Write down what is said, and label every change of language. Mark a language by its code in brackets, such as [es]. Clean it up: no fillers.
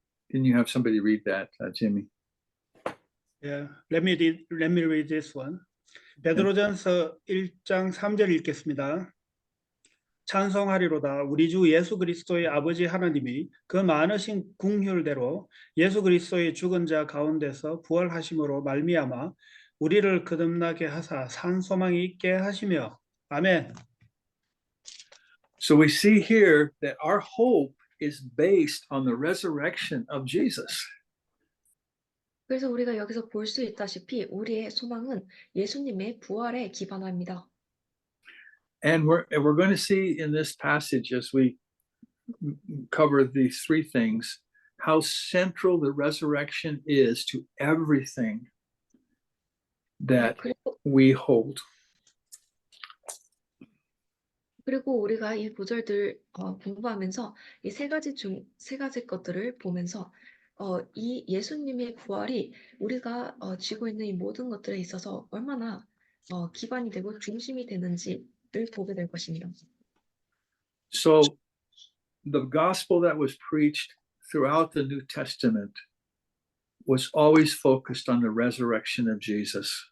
[en] Can you have somebody read that, Jimmy? Yeah, let me read this one. [ko] 베드로전서 1장 3절 읽겠습니다. 찬송하리로다 우리 주 예수 그리스도의 아버지 하나님이 그 많으신 긍휼대로 예수 그리스도의 죽은 자 가운데서 부활하심으로 말미암아 우리를 거듭나게 하사 산 소망이 있게 하시며 아멘. [en] So we see here that our hope is based on the resurrection of Jesus. [ko] 그래서 우리가 여기서 볼 수 있다시피 우리의 소망은 예수님의 부활에 기반합니다. [en] And we're going to see in this passage as we cover these three things how central the resurrection is to everything that we hold. [ko] 그리고 우리가 이 구절들 공부하면서 이 세 가지 것들을 보면서 이 예수님의 부활이 우리가 쥐고 있는 이 모든 것들에 있어서 얼마나 기반이 되고 중심이 되는지를 보게 될 것입니다. [en] So the gospel that was preached throughout the New Testament was always focused on the resurrection of Jesus.